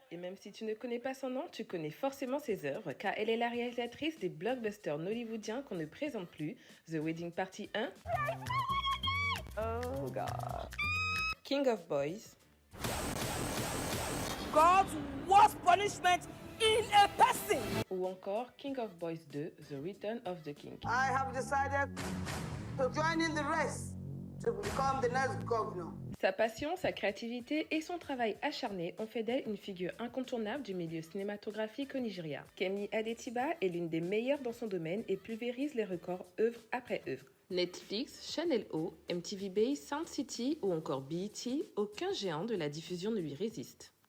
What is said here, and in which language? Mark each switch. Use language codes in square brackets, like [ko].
[fr] Et même si tu ne connais pas son nom, tu connais forcément ses œuvres, car elle est la réalisatrice des blockbusters nollywoodiens qu'on ne présente plus, The Wedding Party 1, Oh God, King of Boys, [en] God's worst punishment in a person. [fr] ou encore King of Boys 2, The Return of the King. [en] I have decided to join in the race to become the next governor. [fr] Sa passion, sa créativité et son travail acharné ont fait d'elle une figure incontournable du milieu cinématographique au Nigeria. Kemi ADETIBA est l'une des meilleures dans son domaine et pulvérise les records œuvre après œuvre. Netflix, Channel O, MTV Base, Sound City ou encore BET, aucun géant de la diffusion ne lui résiste.